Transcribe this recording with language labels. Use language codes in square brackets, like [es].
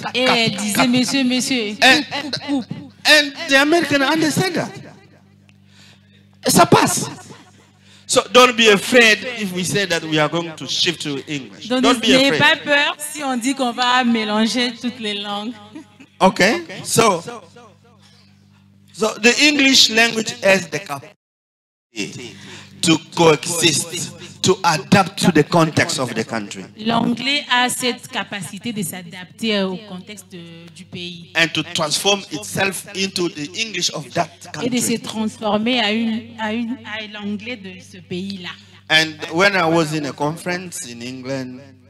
[fr] Et elle disait, monsieur, coupe. [en] And the American understand that. [fr] Ça passe. [en] So don't be afraid if we say that we are going to shift to English. [fr] Donc [en] Don't be [fr] n'ayez [en] afraid. [fr] pas peur si on dit qu'on va mélanger toutes les langues. [en] Okay? So the English language has the capacity to coexist, to adapt to the context of the country, [fr] L'anglais a cette capacité de s'adapter au contexte du pays [en] and to transform itself into the English of that [fr] et de se [en] country. [fr] transformer à l'anglais de ce pays-là. [en] And when I was in a conference in England,